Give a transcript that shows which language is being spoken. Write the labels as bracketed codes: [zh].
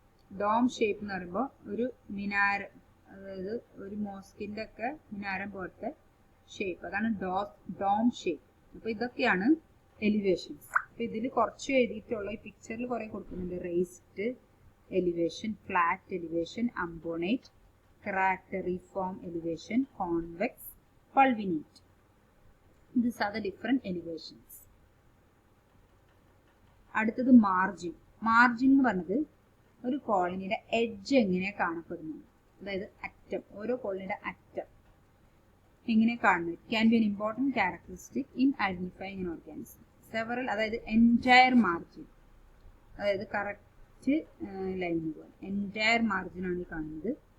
[ml] Dome shape എന്ന് പറയുമ്പോൾ ഒരു മിനാരം, അതായത് ഒരു മോസ്കിന്റെ ഒക്കെ മിനാരം പോലത്തെ ഷേപ്പ്, അതാണ് ഡോം ഷേപ്പ്. അപ്പൊ ഇതൊക്കെയാണ് എലിവേഷൻസ്. അപ്പൊ ഇതിൽ കുറച്ച് എഴുതിയിട്ടുള്ള ഈ പിക്ചറിൽ കുറെ കൊടുക്കുന്നുണ്ട്. [en] Raised elevation, flat elevation, umbonate, crateriform elevation, convex, pulvinate. These are the different elevations. [ml] അടുത്തത് മാർജിൻ. മാർജിൻ എന്ന് പറഞ്ഞത് ഒരു കോളനിയുടെ എഡ്ജ് എങ്ങനെ കാണപ്പെടുന്നു, അതായത് അറ്റം, ഓരോ കോളനിയുടെ അറ്റം എങ്ങനെ കാണുന്നത്. [en] Can be an important characteristic in identifying an organism. [ml] Several, അതായത് എൻറ്റയർ മാർജിൻ, അതായത് കറക്റ്റ് ലൈൻ പോലെ എൻറ്റയർ മാർജിനാണ് ഈ കാണുന്നത്.